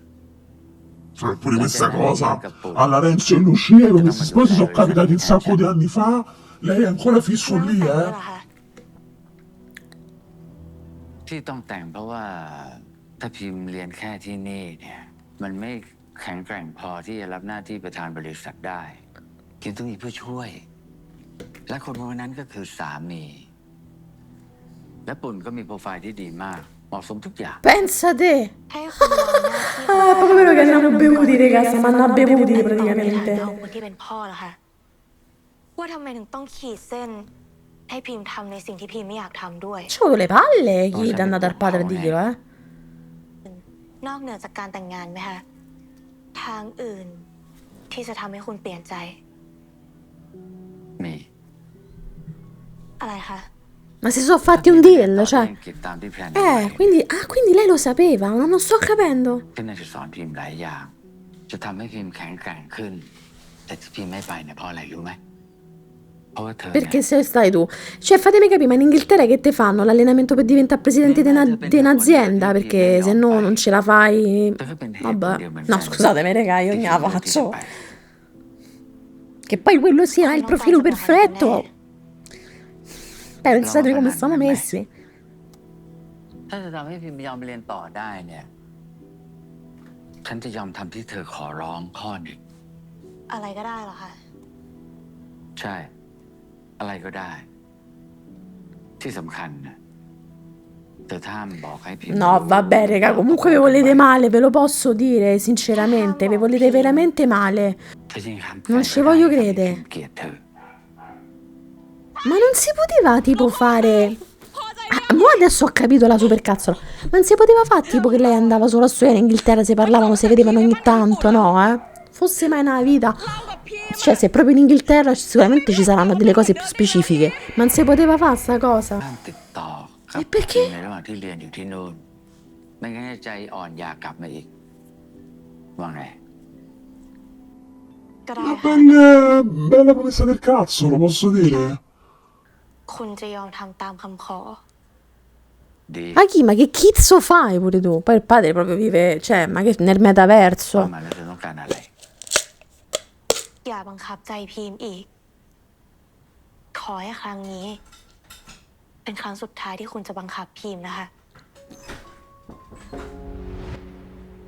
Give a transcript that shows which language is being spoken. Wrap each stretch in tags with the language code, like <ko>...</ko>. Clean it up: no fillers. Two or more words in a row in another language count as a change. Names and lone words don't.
<it>Cioè, pure questa cosa alla Renzo e Lucia, come si sposi, sono capitati un sacco di anni fa. Lei è ancora fisso</it> <th>ไม่ต้อง</th> <it>lì,</it> <th>แต่งด้วย</th> <it>eh?</it> <th>เหรอคะ ที่ต้องแต่งเพราะว่าถ้าพิมเรียนแค่ที่นี่เนี่ย มันไม่แข็งแกร่งพอที่จะรับหน้าที่ประธานบริษัทได้พิมต้องมีผู้ช่วย และคนคนนั้นก็คือสามี และปุ่นก็มีโปรไฟล์ที่ดีมาก เหมาะสมทุกอย่าง</th> <it>Pensa te.</it> <th>ให้คุณวางหน้าที่</th> <it>Ah, proprio vero che hanno bevuti, raga, siamo andati a bevuti</it> <th>เอา</th> <it>praticamente.</it> <th>คนที่เป็นพ่อเหรอคะว่าทำไมถึงต้องขีดเส้น ให้พิมทำในสิ่งที่พิมไม่อยากทำด้วย</th> <it>C'ho le palle chi è andato al padre a dirglielo, eh?</it> <th>นอกเหนือจากการแต่งงานไหมคะ ทางอื่นที่จะทำให้คุณเปลี่ยนใจ มี อะไรคะ</th> <it>Ma si sono fatti un deal,</it> <th>ต่อ</th> <it>cioè.</it> <th>ที่อังกฤษตามที่แพลนเอาไว้</th> <it>Quindi lei lo sapeva, non sto capendo.</it> <th>ก็น่าจะสอนพิมหลายอย่าง จะทำให้พิมแข็งแกร่งขึ้น แต่ที่พิมไม่ไปเนี่ยเพราะอะไรรู้ไหม เพราะว่าเธอเนี่ย</th> <it>Perché se stai tu? Cioè, fatemi capire, ma in Inghilterra che te fanno? L'allenamento per diventare presidente di un'azienda? Perché se no non ce la fai.</it> <th>แต่ก็เป็นเหตุผล</th> <it>Vabbè.</it> <th>เดียวเหมือน</th> <it>No,</it> <th>กัน</th> <it>scusatemi, raga, io</it> <th>ที่</th> <it>ne</it> <th>พิ</th> <it>la</it> <th>มเลือกที่จะ</th> <it>faccio.</it> <th>ไป</th> <it>Che poi quello sia il profilo perfetto. Pensate come stanno messi.</it> <th>ถ้าจะทำให้พิมยอมเรียนต่อได้เนี่ย ฉันจะยอมทำที่เธอขอร้องข้อหนึ่ง อะไรก็ได้เหรอคะ ใช่ อะไรก็ได้ ที่สำคัญนะเธอห้ามบอกให้พิม</th> <it>No, vabbè, raga, comunque vi volete male, ve lo posso dire, sinceramente, vi volete veramente male.</it> <th>เธอยังทำ</th> <it>Non ci voglio</it> <th>ให้</th> <it>credere.</it> <th>พิมเกลียดเธอ</th> <it>Ma non si poteva tipo fare. Mo adesso ho capito la supercazzola. Non si poteva fare tipo che lei andava solo a studiare in Inghilterra, si parlavano, si vedevano ogni tanto, no, eh? Fosse mai nella vita. Cioè, se proprio in Inghilterra sicuramente ci saranno delle cose più specifiche. Ma non si poteva fare sta cosa.</it> <th>ห้ามติดต่อกับ</th> <it>E perché?</it> <th>พิมในระหว่างที่เรียนอยู่ที่นู่น ไม่งั้นจะใจอ่อนอยากกลับมาอีก ว่าไง ก็ได้</th> <it>Una</it> <th>ค่ะ</th> <it>bella promessa del cazzo, lo posso dire?</it> <th>คุณจะยอมทำตามคำขอ ดี</th> <it>Ma che cazzo fai pure tu? Poi il padre proprio vive, cioè, ma che nel</it> <th>ว่า</th> <it>metaverso.</it> <th>มาแล้วเธอต้องการอะไร อย่าบังคับใจพิมอีก ขอให้ครั้งนี้ เป็นครั้งสุดท้ายที่คุณจะบังคับพิมนะคะ</th>